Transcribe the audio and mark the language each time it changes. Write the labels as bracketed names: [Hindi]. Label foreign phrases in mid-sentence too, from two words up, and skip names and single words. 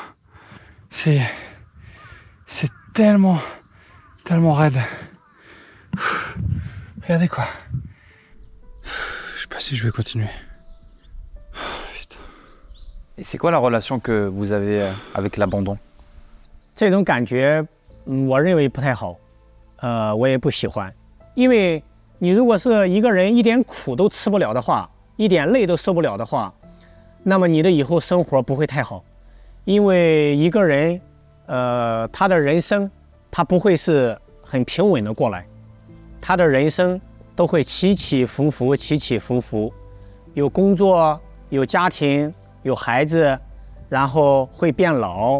[French] C'est tellement raide. Regardez quoi. Je sais pas si je vais continuer. Putain. Et c'est quoi la relation que vous avez avec l'abandon? [Chinese] 这种感觉，我认为不太好，我也不喜欢，因为你如果是一个人一点苦都吃不了的话，一点累都受不了的话，那么你的以后生活不会太好，因为一个人，他的人生他不会是很平稳的过来，他的人生都会起起伏伏，起起伏伏，有工作，有家庭，有孩子，然后会变老。